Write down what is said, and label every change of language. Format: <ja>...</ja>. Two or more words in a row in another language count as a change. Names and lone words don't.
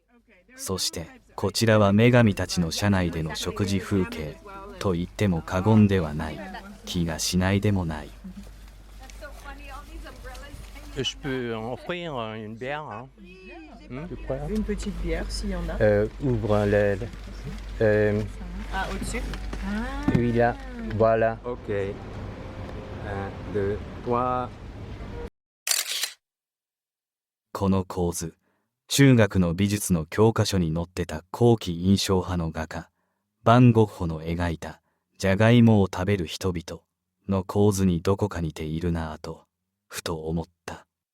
<ja>そしてこちらは女神たちの車内での食事風景と言っても過言ではない気がしないでもない。</ja> <fr>Je peux en offrir une bière, hein? Tu crois? Une petite bière s'il y en a. Ouvre Ah, au-dessus. oui, là. Voilà. Ok. 1, 2, 3.</fr> <ja>この構図、中学の美術の教科書に載ってた後期印象派の画家バン・ゴッホの描いたじゃがいもを食べる人々の構図にどこか似ているなぁとふと思った。</ja>